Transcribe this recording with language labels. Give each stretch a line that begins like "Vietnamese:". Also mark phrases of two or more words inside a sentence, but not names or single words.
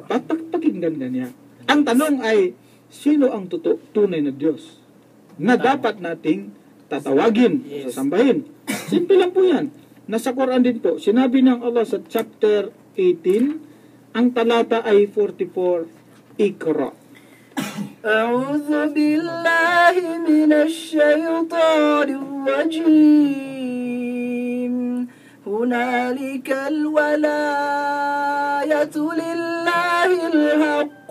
Filipino: Pakinggan ka niya. Ang tanong ay, sino ang tunay na Diyos na dapat nating tatawagin, sasambahin? Simple lang po yan. Nasa Quran din po, sinabi ng Allah sa chapter 18, ang talata ay 44,
Arabic: اقرأ. أعوذ بالله من الشيطان الرجيم. هنالك الولاية لله الحق.